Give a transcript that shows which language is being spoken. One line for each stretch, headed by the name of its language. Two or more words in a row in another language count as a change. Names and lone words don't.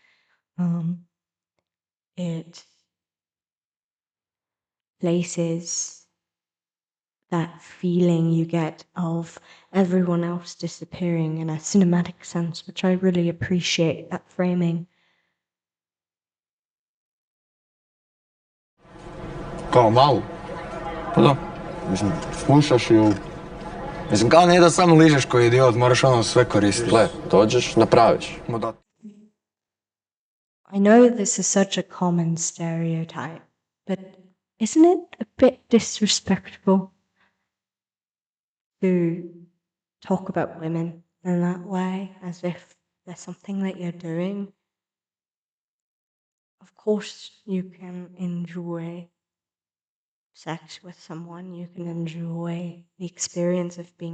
English: It places that feeling you get of everyone else disappearing in a cinematic sense, which I really appreciate, that framing.
Croatian: Kao malo? Pa da. Mislim, slušaš ju. Mislim, kao nije da samo ližeš koji idiot, moraš ono sve koristiti. Gle, dođeš, napraviš.
English: I know this is such a common stereotype, but isn't it a bit disrespectful to talk about women in that way, as if there's something that you're doing? Of course, you can enjoy sex with someone, you can enjoy the experience of being